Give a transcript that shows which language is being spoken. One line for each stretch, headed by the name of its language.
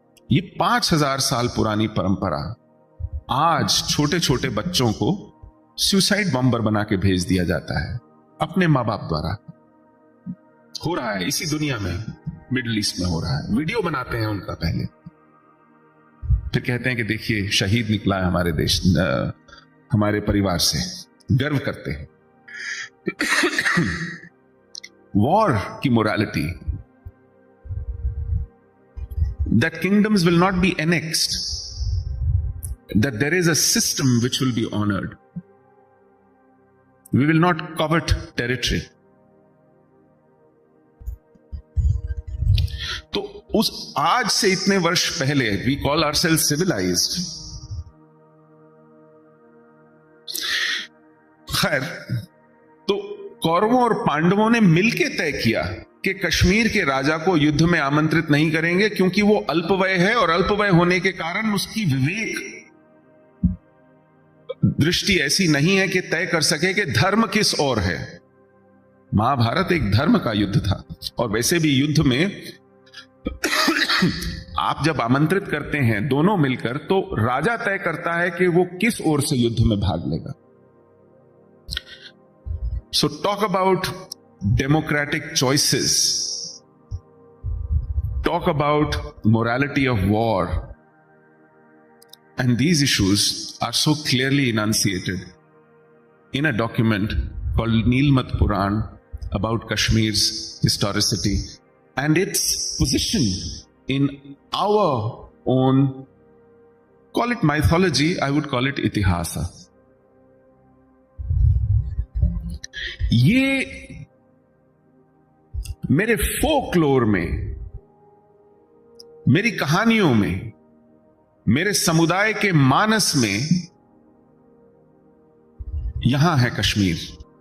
Hindi: ये 5000 साल पुरानी परंपरा आज छोटे छोटे बच्चों को सुसाइड बॉम्बर बना के भेज दिया जाता है अपने मां बाप द्वारा। हो रहा है इसी दुनिया में, मिडिल ईस्ट में हो रहा है। वीडियो बनाते हैं उनका पहले, फिर कहते हैं कि देखिए शहीद निकला है हमारे देश, हमारे परिवार से, गर्व करते हैं। वॉर की morality,
English: that kingdoms will not be annexed, that there is a system which will be honored. We will not covet territory.
Hindi: तो उस आज से इतने वर्ष पहले
English: we call ourselves civilized.
Hindi: खैर, तो कौरवों और पांडवों ने मिलकर तय किया कि कश्मीर के राजा को युद्ध में आमंत्रित नहीं करेंगे, क्योंकि वो अल्पवय है और अल्पवय होने के कारण उसकी विवेक दृष्टि ऐसी नहीं है कि तय कर सके कि धर्म किस ओर है। महाभारत एक धर्म का युद्ध था, और वैसे भी युद्ध में आप जब आमंत्रित करते हैं दोनों मिलकर, तो राजा तय करता है कि वो किस ओर से युद्ध में भाग लेगा।
English: So talk about democratic choices talk about morality of war. And these issues are so clearly enunciated in a document called Nilmat Puran about Kashmir's historicity and its position in our own, call it mythology, I would call it itihasa.
Hindi: ये मेरे folklore में, मेरी कहानियों में, मेरे समुदाय के मानस में यहां है कश्मीर।